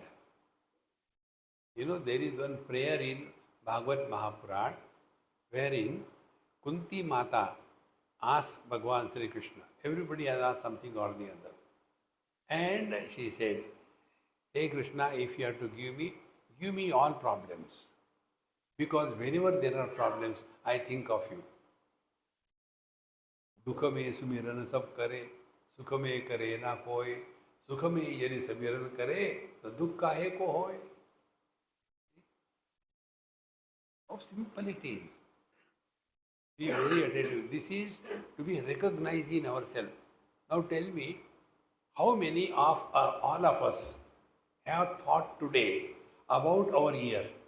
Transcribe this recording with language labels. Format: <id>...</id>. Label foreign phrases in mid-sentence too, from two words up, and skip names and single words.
<en>You know, there is one prayer in Bhagavad Mahapuran wherein Kunti Mata asks Bhagavan Sri Krishna. Everybody has asked something or the other. And she said, hey Krishna, if you have to give me all problems. Because whenever there are problems, I think of you.</en> <hi>दुख में सुमिरन सब करे, सुख में करे ना कोई, सुख में यदि सुमिरन करे तो दुख काहे को होए.</hi> <en>How simple it is. Be very attentive. This is to be recognized in ourselves. Now tell me, how many of all of us have thought today about our year?</en>